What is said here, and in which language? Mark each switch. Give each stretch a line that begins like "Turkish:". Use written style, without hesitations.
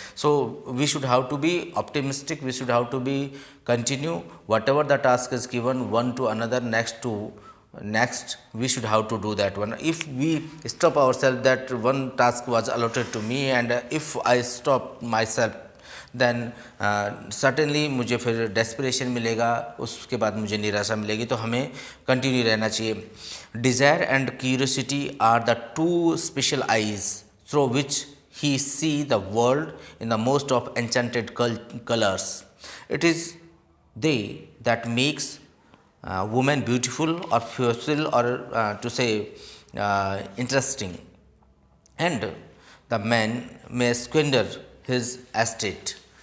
English: So we should have to be optimistic. We should have to be continue whatever the task is given one to another, next we should have to do that one. If we stop ourselves that one task was allotted to me and if I stop myself, then certainly
Hindi: मुझे फिर desperation मिलेगा, उसके बाद मुझे निराशा मिलेगी। तो हमें continue रहना चाहिए।
English: Desire and curiosity are the two special eyes through which he see the world in the most of enchanted colors. It is they that makes woman beautiful or facile or to say interesting, and the man may squander his estate.